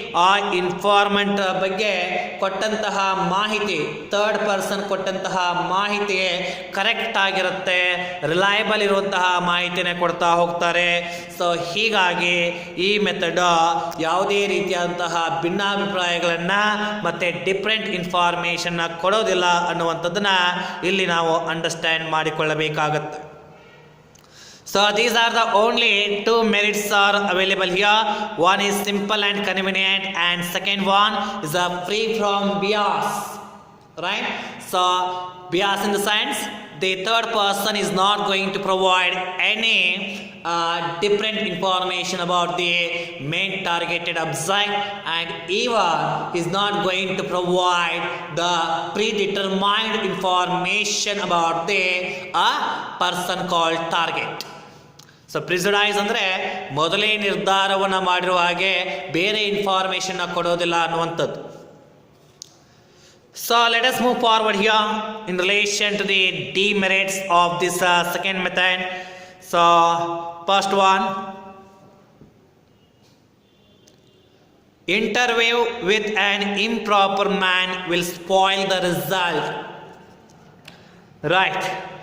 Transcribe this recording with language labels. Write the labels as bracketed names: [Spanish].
[Kannada] ಆ ಇನ್ಫಾರ್ಮೆಂಟ್ ಬಗ್ಗೆ ಕೊಟ್ಟಂತಹ ಮಾಹಿತಿ, ಥರ್ಡ್ ಪರ್ಸನ್ ಕೊಟ್ಟಂತಹ ಮಾಹಿತಿ ಕರೆಕ್ಟ್ ಆಗಿರುತ್ತೆ, ರಿಲಯಬಲ್ ಇರುವಂತಹ ಮಾಹಿತಿನೇ ಕೊಡ್ತಾ ಹೋಗ್ತಾರೆ. ಸೊ ಹೀಗಾಗಿ ಈ ಮೆಥಡ್ ಯಾವುದೇ ರೀತಿಯಾದಂತಹ ಭಿನ್ನಾಭಿಪ್ರಾಯಗಳನ್ನು ಮತ್ತು ಡಿಫ್ರೆಂಟ್ ಇನ್ಫಾರ್ಮೇಷನ್ನ ಕೊಡೋದಿಲ್ಲ ಅನ್ನುವಂಥದ್ದನ್ನ ಇಲ್ಲಿ ನಾವು understand ಮಾಡಿಕೊಳ್ಳಬೇಕಾಗತ್ತೆ. [English] So these are the only two merits are available here. One is simple and convenient, and second one is free from bias. Right? So bias in the sense, the third person is not going to provide any different information about the main targeted object, and even is not going to provide the predetermined information about the person called target. [Kannada] So prejudice ಅಂದರೆ ಮೊದಲೇ ನಿರ್ಧಾರವನ್ನು ಮಾಡಿರುವ ಹಾಗೆ ಬೇರೆ information ಕೊಡೋದಿಲ್ಲ ಅನ್ನುವಂಥದ್ದು. [English] So let us move forward here in relation to the demerits of this second method. So first one, interview with an improper man will spoil the result. Right?